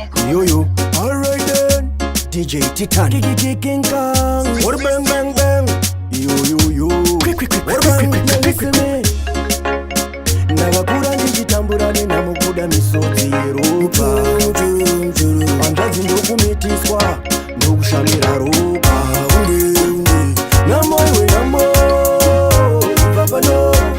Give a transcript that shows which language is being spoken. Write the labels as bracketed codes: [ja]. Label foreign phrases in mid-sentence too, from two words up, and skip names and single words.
[en] Yo, yo. All right then. D J Titan. Ki-, ki-, ki-, King Kong. What a bang, bang, bang. Yo, yo, yo. Quick, quick, quick, What a quick, bang. quick, quick, quick, quick. [sn] Ndakakura ndichitambura nena mukuda misodzi yeropa. Hanzvadzi ndokumitiswa, ndokushamira ropa. Unde, unde. Namo iwe namo, ibva pano.